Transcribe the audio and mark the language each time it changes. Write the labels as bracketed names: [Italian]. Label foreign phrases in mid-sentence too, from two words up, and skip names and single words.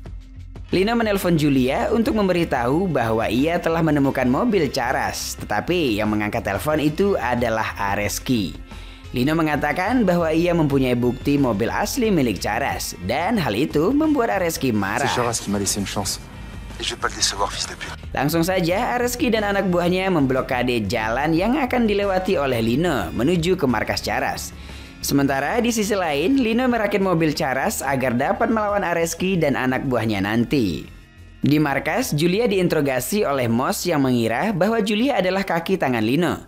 [Indonesian] Lino menelpon Julia untuk memberitahu bahwa ia telah menemukan mobil Charas, tetapi yang mengangkat telepon itu adalah Areski. Lino mengatakan bahwa ia mempunyai bukti mobil asli milik Charas dan hal itu membuat Areski marah. [French] C'est Charas qui m'a laissé une chance. Et je vais pas le décevoir, fils de pute. [Indonesian] Langsung saja Areski dan anak buahnya memblokade jalan yang akan dilewati oleh Lino menuju ke markas Charas. Sementara di sisi lain, Lino merakit mobil Charas agar dapat melawan Areski dan anak buahnya nanti. Di markas, Julia diinterogasi oleh Moss yang mengira bahwa Julia adalah kaki tangan Lino.